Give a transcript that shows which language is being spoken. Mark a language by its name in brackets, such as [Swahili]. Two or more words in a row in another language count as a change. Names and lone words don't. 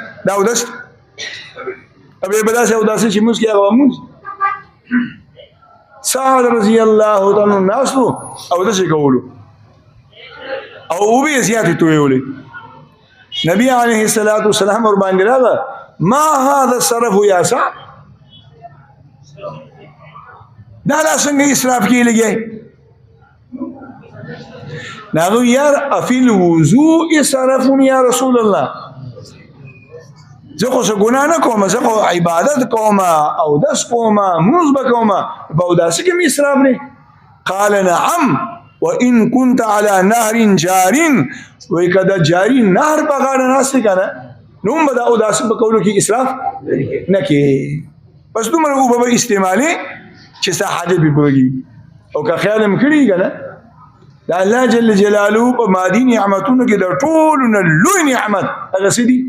[Pashto] دا اودس او بیا به داسې اوداسه چې مونځ کې هغه به مونځ. سعد [Arabic] رضی الله تعالی عنه [Pashto] ناست و اودس یې کولو او اوبه یې زیاتې تویولې. نبی [Arabic] علیه الصلاة والسلام [Pashto] ورباندې راغله [Arabic] ما هذا الصرف یا سعد، [Pashto] دا څنګه اسراف کې لګي؟ ناغو یار [Arabic] افی الوضوء اسراف یا رسول الله، [Pashto] زه خو څه ګناه نه کوم، زه خو عبادت کوم اودس کوم مونځ به کوم، په اوداسه کې مې اسراف نه. [Arabic] قال نعم وان كنت على نهر جار، [Pashto] وای کدا جاری نهر په غاړه ناست کنه نو هم به د اوداسه په کولو کې اسراف نه کوي. بس دومره اوبه به استعمالي چې ستا حاجت به پوره کېږي. او که خیال هم کړي کنه د الله [Arabic] جل جلاله [Pashto] په مادي نعمتونو کې د ټولو نه لوی نعمت هغه څه دي؟